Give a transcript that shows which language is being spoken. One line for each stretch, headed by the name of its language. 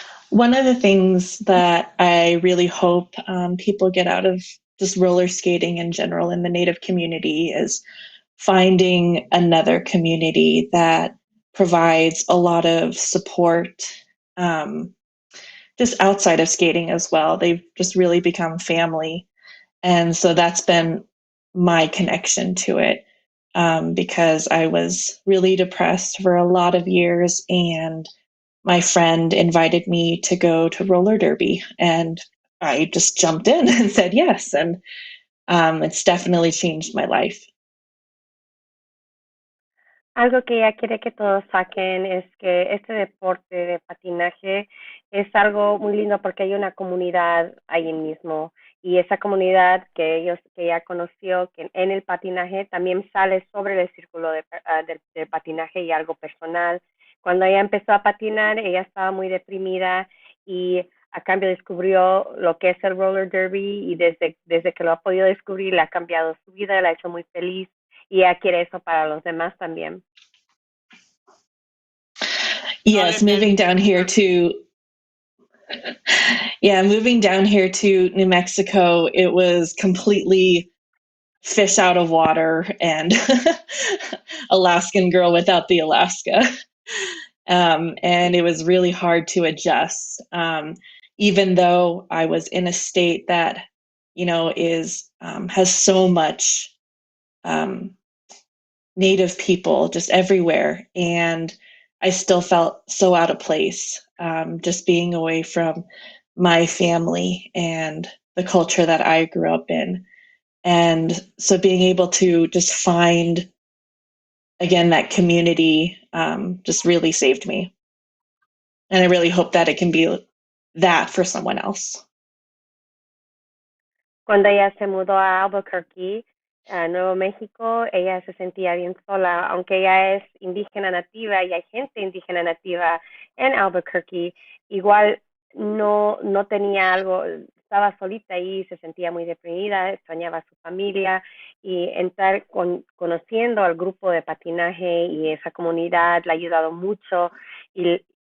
English: One of the things that I really hope people get out of just roller skating in general in the Native community is finding another community that provides a lot of support just outside of skating as well. They've just really become family. And so that's been my connection to it because I was really depressed for a lot of years, and my friend invited me to go to roller derby, and I just jumped in and said yes. And it's definitely changed my life.
Spanish: Algo que ella quiere que todos saquen es que este deporte de patinaje es algo muy lindo porque hay una comunidad ahí mismo y esa comunidad que ella conoció que en el patinaje también sale sobre el círculo de patinaje y algo personal. Cuando ella empezó a patinar, ella estaba muy deprimida y a cambio descubrió lo que es el roller derby y desde que lo ha podido descubrir le ha cambiado su vida, la ha hecho muy feliz y ella quiere eso para los demás también.
English: Yes, moving down here to New Mexico, it was completely fish out of water and Alaskan girl without the Alaska. And it was really hard to adjust. Even though I was in a state that, has so much Native people just everywhere. And I still felt so out of place, just being away from my family and the culture that I grew up in. And so being able to just find, again, that community just really saved me. And I really hope that it can be that for someone else.
Spanish: Cuando ella se mudó a Albuquerque, a Nuevo México, ella se sentía bien sola, aunque ella es indígena nativa y hay gente indígena nativa en Albuquerque, igual no tenía algo, estaba solita ahí, se sentía muy deprimida, extrañaba a su familia y entrar conociendo al grupo de patinaje y esa comunidad le ha ayudado mucho y